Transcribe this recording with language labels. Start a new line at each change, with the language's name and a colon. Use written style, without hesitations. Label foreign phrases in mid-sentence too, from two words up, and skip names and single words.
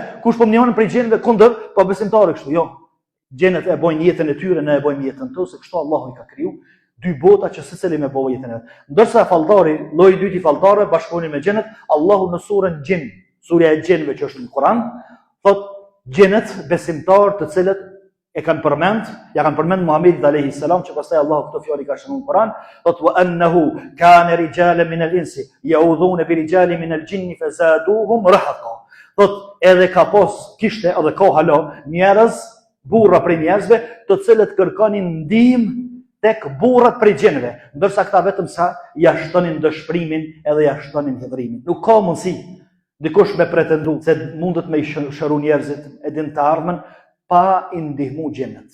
Albanian: Kush po më ndihmon prej gjinëve kundër, po besimtarë kështu, jo. Gjinët e bojnë jetën e tyre, ne e bojmë jetën tonë, se kështu Allahu i ka kriju dy bota që secili me bëjë jetën e vet. Ndërsa falltari, lloji i dytë i falltarëve bashkëpunon me gjinët, Allahu në surën Jin, surja e gjinëve që është në Kur'an, thotë gjinët besimtar të cilët e kanë përmend, ja kanë përmend Muhamedit
Arabic: عليه السلام,
Albanian: që pastaj Allahu këto fjalë ka shënuar në Kur'an, thotë
Arabic: وأنه كان رجال من الإنس يعوذون برجال من الجن فزادوهم رهقا.
Albanian: Thotë edhe ka kishte edhe ka hala njerëz, burra prej njerëzve, të cilët kërkonin ndihmë tek burrat prej gjinëve, ndërsa këta vetëm sa ja shtonin dëshpërimin edhe ja shtonin hidhrimin. Nuk ka mundësi dikush me pretendu se mundet me i shëru njerëzit e din të ardhmen pa i ndihmu gjinët.